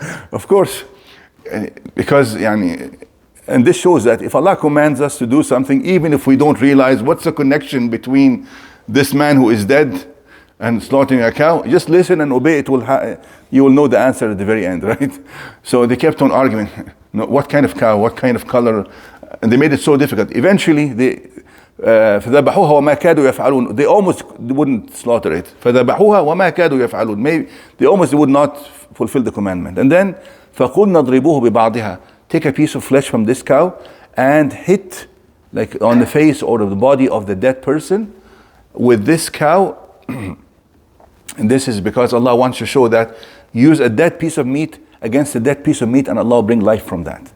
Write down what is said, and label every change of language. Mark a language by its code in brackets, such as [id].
[en] Of course, because and this shows that if Allah commands us to do something, even if we don't realize what's the connection between this man who is dead and slaughtering a cow, just listen and obey. You will know the answer at the very end, right? So they kept on arguing. What kind of cow? What kind of color? And they made it so difficult. Eventually, [ar] فذبحوها وما كادوا يفعلون. [en] They almost wouldn't slaughter it. [ar] فذبحوها وما كادوا يفعلون. [en] Maybe they almost would not fulfill the commandment. And then [ar] فقلنا اضربوه ببعضها. [en] Take a piece of flesh from this cow and hit like on the face or the body of the dead person with this cow. And this is because Allah wants to show that use a dead piece of meat against a dead piece of meat and Allah will bring life from that.